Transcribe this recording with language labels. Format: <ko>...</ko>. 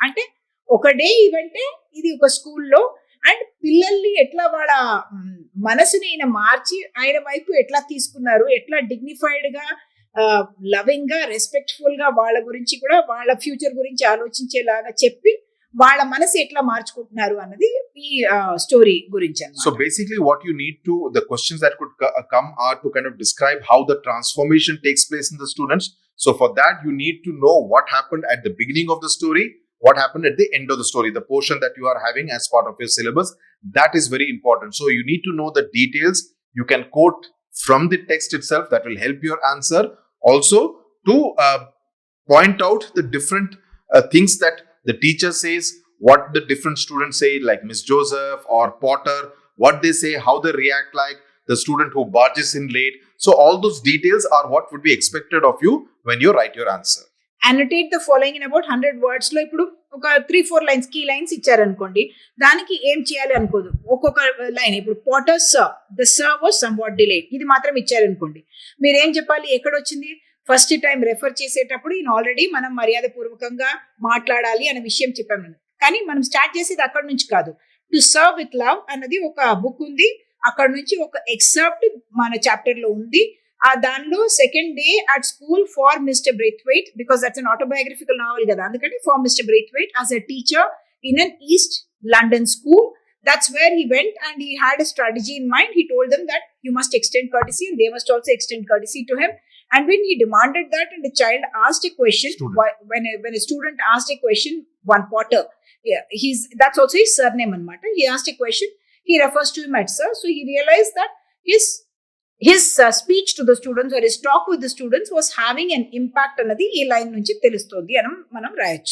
<te>అంటే ఒక డే ఈవెంటే ఇది ఒక స్కూల్లో, అండ్ పిల్లల్ని ఎట్లా వాళ్ళ మనసుని ఈయన మార్చి ఆయన వైపు ఎట్లా తీసుకున్నారు, ఎట్లా డిగ్నిఫైడ్ గా, లవింగ్ గా, రెస్పెక్ట్ఫుల్ గా వాళ్ళ గురించి కూడా, వాళ్ళ ఫ్యూచర్ గురించి ఆలోచించేలాగా చెప్పి వాళ్ళ మనసు ఎట్లా మార్చుకుంటున్నారు అన్నది ఈ స్టోరీ గురించి అన్నమాట.</te> <en>So basically what you need to, the questions that could come are to kind of describe how the transformation takes place in the students. So for that you need to know what happened at the beginning of the story, what happened at the end of the story, the portion that you are having as part of your syllabus. That is very important. So you need to know the details. You can quote from the text itself, that will help your answer. Also to point out the different things that the teacher says, what the different students say, like Miss Joseph or Potter, what they say, how they react, like the student who barges in late. So all those details are what would be expected of you when you write your answer. Annotate the following in about 100 words</en> <te>లో ఇప్పుడు ఒక 3-4 lines, key lines ఇచ్చారనుకోండి, దానికి ఏం చేయాలి అనుకోదు, ఒక్కొక్క line. ఇప్పుడు</te> <en>Potter sir, the sir was somewhat delayed,</en> <te>ఇది మాత్రం ఇచ్చారనుకోండి, మీరు ఏం చెప్పాలి, ఎక్కడొచ్చింది, ఫస్ట్ టైం రెఫర్ చేసేటప్పుడు ఈయన ఆల్రెడీ మనం మర్యాద పూర్వకంగా మాట్లాడాలి అనే విషయం చెప్పాము. కానీ మనం స్టార్ట్ చేసేది అక్కడ నుంచి కాదు. టు సర్వ్ విత్ లవ్ అన్నది ఒక బుక్ ఉంది, అక్కడ నుంచి ఒక ఎక్సెప్ట్ మన చాప్టర్ లో ఉంది.</te> <en>దానిలో second day at school for mister Braithwaite, because that's an autobiographical novel</en> <te>కదా, అందుకని</te> <en>For mister Braithwaite as a teacher in an East London school. That's where he went and he had a strategy in mind. He told them that you must extend courtesy and they must also extend courtesy to him. And when he demanded that and the child asked a question, when a student asked a question, one Potter, yeah, that's also his surname anamata. He asked a question, he refers to him as sir. So he realized that his speech to the students or his talk with the students was having an impact</en> <te>anadi ee line nunchi telustodi anam manam rayachu.</te>